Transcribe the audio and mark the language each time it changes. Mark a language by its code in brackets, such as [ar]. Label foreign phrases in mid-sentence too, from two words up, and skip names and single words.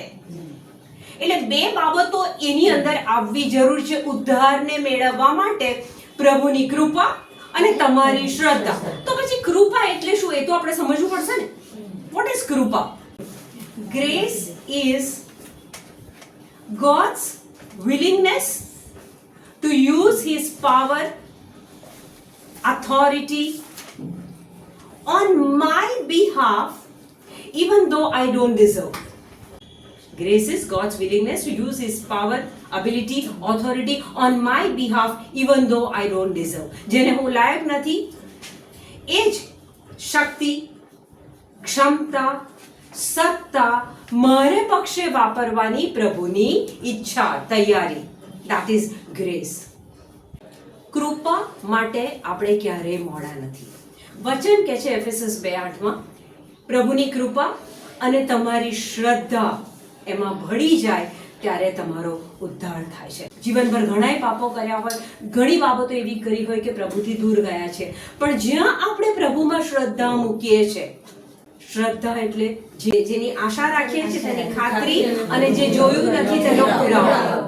[gu] એટલે બે બાબતો એની અંદર આવવી જરૂર છે ઉદ્ધારને મેળવવા માટે. પ્રભુની કૃપા અને તમારી શ્રદ્ધા. તો પછી કૃપા એટલે શું? એ તો આપણે સમજવું પડશે ને. [en] what is [gu] કૃપા? [en] grace is God's willingness to use his power, authority on my behalf even though I don't deserve. Grace is God's willingness to use his power, ability, authority on my behalf even though I don't deserve. [gu] જેને હું લાયક નથી એ જ શક્તિ, ક્ષમતા, સત્તા મારે પક્ષે વાપરવાની પ્રભુની ઈચ્છા, તૈયારી. [en] That is grace. [gu] કૃપા માટે આપણે ક્યારેય મોડા નથી. વચન કહે છે એફેસસ 2:8 પ્રભુની કૃપા અને તમારી શ્રદ્ધા એમાં ભળી જાય ત્યારે તમારો ઉદ્ધાર થાય છે. જીવનભર ઘણાય પાપો કર્યા હોય, ઘણી બાબતો એવી કરી હોય કે પ્રભુથી દૂર ગયા છે, પણ જ્યાં આપણે પ્રભુમાં શ્રદ્ધા મૂકીએ છીએ, શ્રદ્ધા એટલે જેની આશા રાખીએ છીએ તેની ખાતરી, અને જે જોયું નથી તેનો પુરાવો.